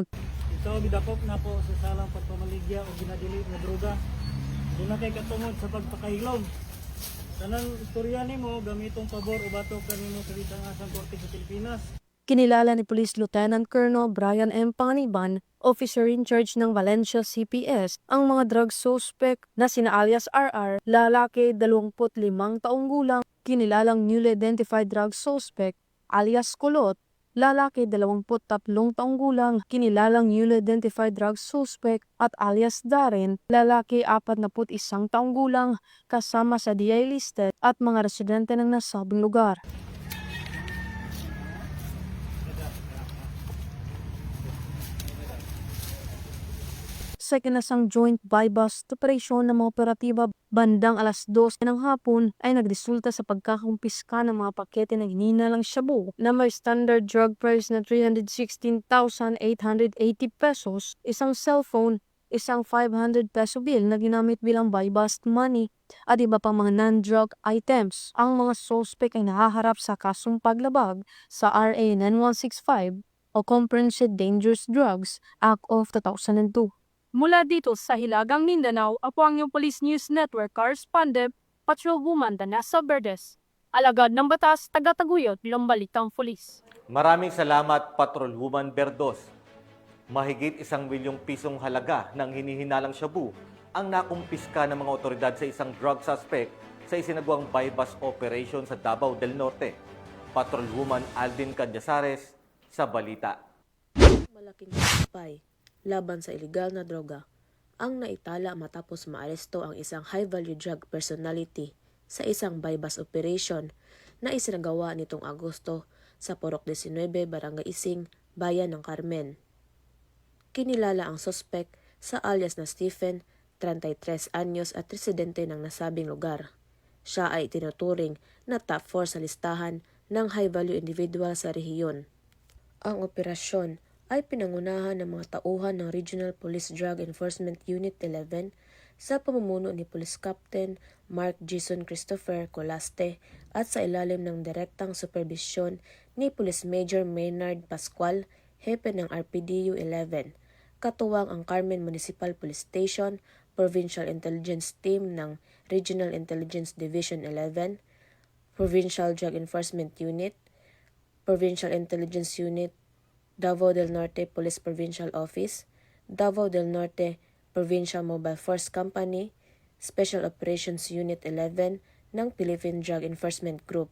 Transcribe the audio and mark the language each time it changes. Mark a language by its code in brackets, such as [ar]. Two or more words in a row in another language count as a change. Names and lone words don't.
[ceb] Ito gidakop na po sa salang pagpamaligya o ginadili na droga. Doon na kay katungod sa pagpakahilom. Tanang istorya nimo gamitong pabor o batok kanimo sa bitangasang korte sa Pilipinas. [tl] Kinilala ni Police Lieutenant Colonel Brian M. Paniban, [en] officer in charge [tl] ng Valencia CPS, ang mga [en] drug suspect [tl] na sina alias RR, lalaki 25 taong gulang, kinilalang [en] newly identified drug suspect [tl] alias Kulot, lalaki 23 taong gulang, kinilalang [en] newly identified drug suspect [tl] at alias Darren, lalaki 41 taong gulang, kasama sa [en] DI listed [tl] at mga residente ng nasabing lugar. Sa kinasang [en] joint buy-bust operation [tl] ng mga operatiba bandang alas 2 ng hapon ay nagresulta sa pagkakumpiska ng mga pakete ng hinihinalang shabu na may [en] standard drug price [tl] na 316,880 pesos, isang cellphone, isang 500 peso bill na ginamit bilang [en] buy-bust money [tl] at iba pang mga [en] non-drug items. [tl] Ang mga suspect ay nahaharap sa kasong paglabag sa RA 9165 o Comprehensive Dangerous Drugs Act of 2002. Mula dito sa Hilagang Mindanao, ako ang iyong Police News Network correspondent, Patrolwoman Danessa Berdes. Alagad ng batas, taga-taguyod ng Balitang Pulis. Maraming salamat, Patrolwoman Berdos. Mahigit 1 milyong pisong halaga ng hinihinalang shabu ang nakumpiska ng mga otoridad sa isang drug suspect sa isinagawang [en] buy-bust operation [tl] sa Davao del Norte. Patrolwoman Aldin Cañazares sa Balita. Malaking tagumpay laban sa ilegal na droga ang naitala matapos maaresto ang isang [en] high-value drug personality [tl] sa isang [en] buy-bust operation [tl] na isinagawa nitong Agosto sa Purok 19, Barangay Ising, Bayan ng Carmen. Kinilala ang suspect sa alias na Stephen, 33 anyos at residente ng nasabing lugar. Siya ay tinuturing na top 4 sa listahan ng [en] high-value individual [tl] sa rehiyon. Ang operasyon ay pinangunahan ng mga tauhan ng Regional Police Drug Enforcement Unit 11 sa pamumuno ni Police Captain Mark Jason Christopher Colaste at sa ilalim ng direktang supervisyon ni Police Major Maynard Pascual, hepe ng RPDU 11, katuwang ang Carmen Municipal Police Station, Provincial Intelligence Team ng Regional Intelligence Division 11, Provincial Drug Enforcement Unit, Provincial Intelligence Unit, Davao del Norte Police Provincial Office, Davao del Norte Provincial Mobile Force Company, Special Operations Unit 11 ng Philippine Drug Enforcement Group.